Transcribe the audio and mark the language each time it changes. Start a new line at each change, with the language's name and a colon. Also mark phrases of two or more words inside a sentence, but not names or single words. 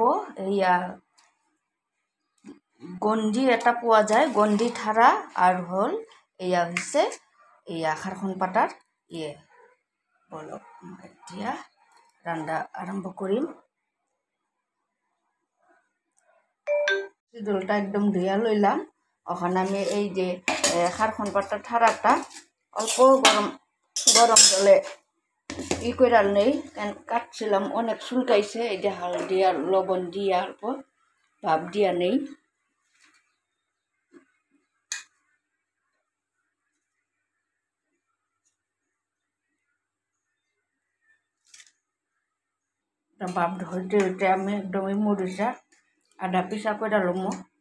Assamese: এয়া গন্ধি এটা পোৱা যায়, গন্ধি ঠাৰা আৰু হ'ল এয়া হৈছে খাৰখন পাতাৰ বলক এতিয়া ৰন্ধা আৰম্ভ কৰিম।
Bangla: সিদলটা একদম ধুইয়া লইলাম। এখন আমি এই যে খারখন পাতার ঠারাটা অল্প গরম জলে করে নেই, কাটছিলাম, অনেক চুলকাইছে। এই যে হালদি আর লবণ দিয়ে অল্প ভাপ দিয়া নেই। ভাপ হইতে হইতে আমি একদম মরিচা আধা পিসা করে লমো।